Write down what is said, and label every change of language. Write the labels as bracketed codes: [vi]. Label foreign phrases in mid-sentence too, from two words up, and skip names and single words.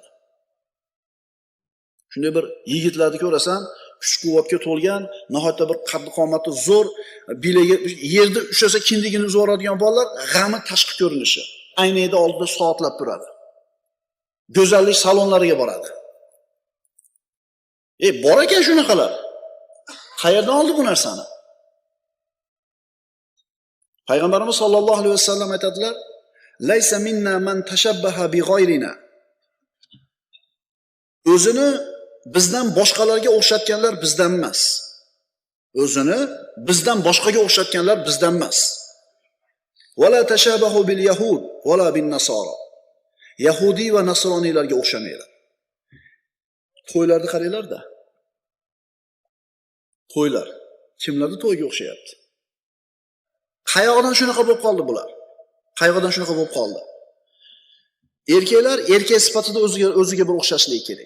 [uz] Shunday bir yigitlarni ko'rasan, kuch-quvvatga to'lgan, nihoyatda bir qaddi-qomati zo'r, bilagi yerda ushlasa kindigini uzib oladigan bolalar, g'ami tashqi ko'rinishi. Aynakda oldida soatlab turadi. Go'zallik salonlariga boradi. Bor ekan shunaqalar. Qayerdan oldi bu narsani? Payg'ambarimiz [ar] صلى الله عليه وسلم [uz] aytadilar, [ar] "ليس منا من تشبه بغيرنا." [uz] O'zini bizdan boshqalarga o'xshatganlar bizdan emas. O'zini bizdan boshqaga o'xshatganlar bizdan emas. [ar] "ولا تشبهوا باليهود ولا بالنصارى." [uz] Yahudi va nasroniylarga o'xshamanglar. To'ylarni qaranglar-da. To'ylar kimlarning to'yiga o'xshayapti? Qayoqdan shunaqa bo'lib qoldi bular? Qayoqdan shunaqa bo'lib qoldi? Erkaklar erkak sifatida o'ziga bir o'xshashligi kerak.